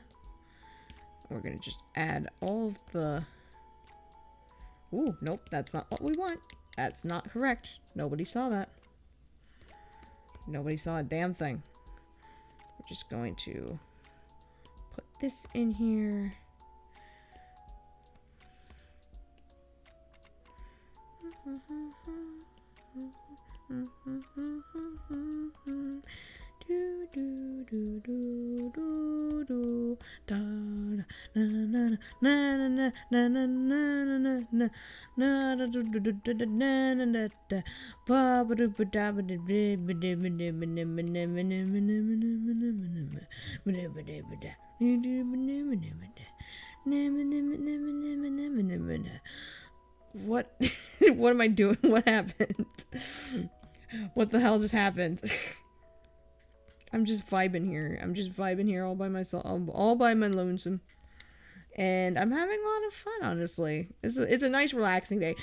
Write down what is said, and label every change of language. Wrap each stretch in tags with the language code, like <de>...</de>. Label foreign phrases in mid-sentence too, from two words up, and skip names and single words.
<en>We're going to just add all of the... Ooh, nope, that's not what we want. That's not correct. Nobody saw that. Nobody saw a damn thing. We're just going to put this in here. Do do do do do do da na na na na na na na na na na do do do do na na na da ba ba do ba da ba do ba ba do ba do ba do ba do ba do ba do. What? What am I doing? What happened? What the hell just happened? I'm just vibing here. I'm just vibing here all by myself, all by my lonesome. And I'm having a lot of fun, honestly. It's a nice, relaxing day.</en>